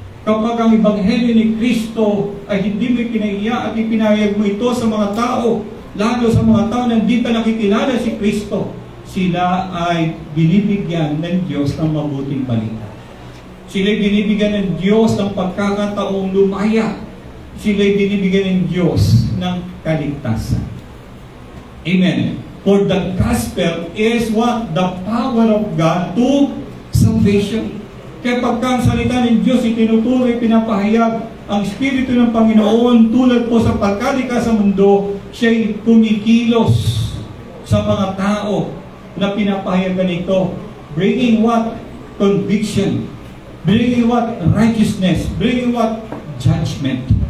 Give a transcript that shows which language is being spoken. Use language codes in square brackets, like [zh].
[tl] Kapag ang Ebanghelyo ni Kristo ay hindi mo kinaiya at ipinahayag mo ito sa mga tao, lalo sa mga tao na hindi pa nakikilala si Kristo, sila ay binibigyan ng Diyos ng mabuting balita. Sila ay binibigyan ng Diyos ng pagkakataong lumaya. Sila ay binibigyan ng Diyos ng kaligtasan. [en] Amen. For the gospel is what? The power of God to salvation. [tl] Kaya pagka ang salita ng Diyos itinutuloy, pinapahayag ang Espiritu ng Panginoon tulad po sa pagkalika sa mundo, siya'y kumikilos sa mga tao na pinapahayagan ito. [en] Bringing what? Conviction. Bringing what? Righteousness. Bringing what? Judgment.